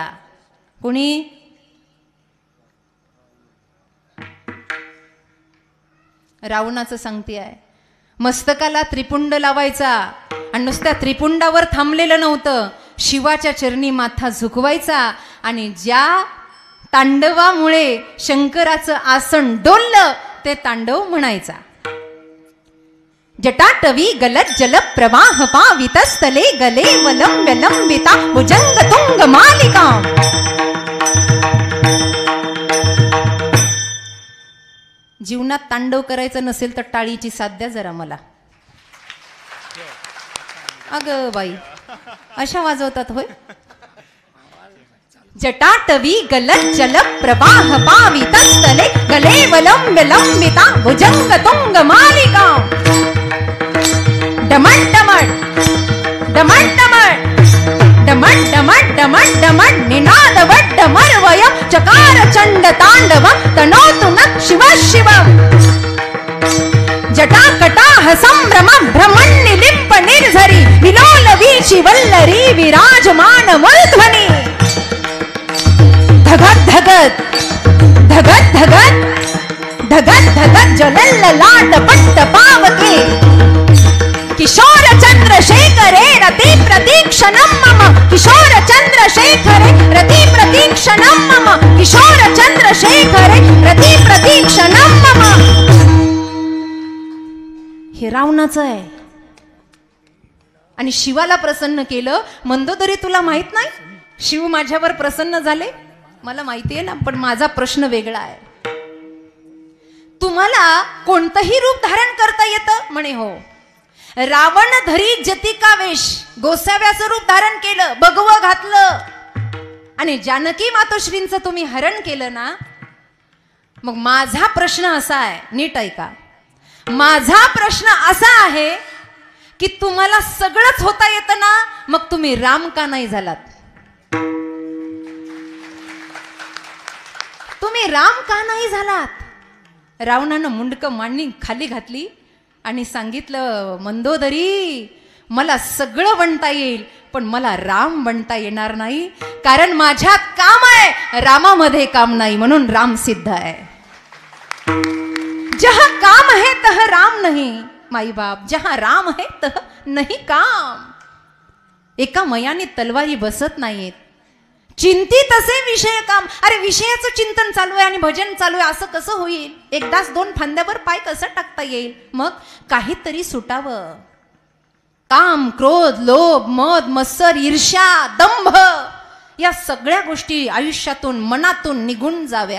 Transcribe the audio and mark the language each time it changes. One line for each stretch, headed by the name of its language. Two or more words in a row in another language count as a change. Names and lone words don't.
Marathi: कोणी? रावणाचं सांगते आहे. मस्तकाला त्रिपुंड लावायचा आणि नुसत्या त्रिपुंडावर थांबलेलं नव्हतं, शिवाच्या चरणी माथा झुकवायचा आणि ज्या तांडवामुळे शंकराचं आसन डोललं ते तांडव म्हणायचा.
Sanskrit: जटाटवी गलत जल प्रवाह पावितस्थले गले वलंब्य लंबिता भुजंग तुंग मालिका.
Marathi: जीवनात तांडव करायचं नसेल तर टाळीची साथ द्या जरा मला. अगं बाई, अशा वाजवतात होय?
Sanskrit: जटाटवी गलत जल प्रवाह पावितस्थले गले वलंब्य लंबिता भुजंग तुंग मालिका. डमण डमण डमण डमण डमण डमण डमण डमण निनाद वड्ड मर्वय चकार चंड तांडव तनोतु नः शिव शिवम्. जटाकटाह संभ्रम भ्रमण्य लिंप निर्झरी विलोल वीची वल्लरी विराजमान मूर्ध्वनि. धगत धगत धगत धगत धगत धगत ज्वलल्ल लाट पट्ट पावके. किशोर चंद्रशेखरे रति प्रतीक्षणं मम. किशोर चंद्रशेखरे रति प्रतीक्षणं मम. किशोर चंद्रशेखरे रति प्रतीक्षणं मम.
Marathi: हे रावणाचं आहे आणि शिवाला प्रसन्न केलं. मंदोदरी तुला माहित नाही शिव माझ्यावर प्रसन्न झाले? मला माहिती आहे ना, पण माझा प्रश्न वेगळा आहे. तुम्हाला कोणतंही रूप धारण करता येतं? म्हणे हो. रावण धरी जतिका वेश, गोसाव्याचं रूप धारण केलं, भगवं घातलं आणि जानकी मातोश्रींचं तुम्ही हरण केलं ना. मग माझा प्रश्न असा आहे, नीट ऐका. माझा प्रश्न असा आहे की तुम्हाला सगळंच होता येतं ना, मग तुम्ही राम का नाही झालात? तुम्ही राम का नाही झालात? रावणानं मुंडकं मांडणी खाली घातली आणि सांगितलं, मंदोदरी मला सगळं बनता येईल पण मला राम बनता येणार नाही, कारण माझ्यात काम आहे, रामामध्ये काम नाही, म्हणून राम सिद्ध आहे.
Hindi: जहां काम है तह राम नहीं माई बाप, जहां राम है तह नहीं काम.
Marathi: एका मयाने तलवारी बसत नाहीत. चिंतित असे विषय काम. अरे विषयाचं चिंतन चालू आहे आणि भजन चालू आहे, असं कसं होईल? एकदाच दोन फांद्यावर पाय कसं टाकता येईल? मग काहीतरी सुटावं. काम, क्रोध, लोभ, मद, मत्सर, ईर्ष्या, दंभ या सगळ्या गोष्टी आयुष्यातून मनातून निघून जाव्या.